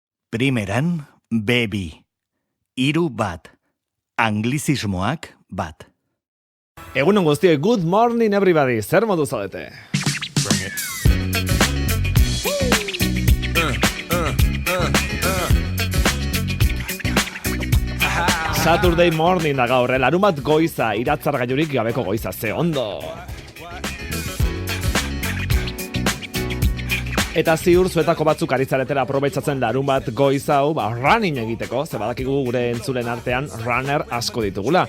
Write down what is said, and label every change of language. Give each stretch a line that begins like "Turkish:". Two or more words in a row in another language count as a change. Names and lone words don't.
Basque: Primeran, baby. 3 bat. Anglizismoak bat. Egunon guztioi,
English: good morning everybody,
Basque: zer modu zaudete?
English: Saturday morning
Basque: da gaur, larunbat goiza, iratzar gailurik gabeko goiza, ze ondo! Eta ziur zuetako batzuk aritzaretera aprobetsatzen larunbat goiz hau, running egiteko, ze badakigu gure entzulen artean runner asko ditugula.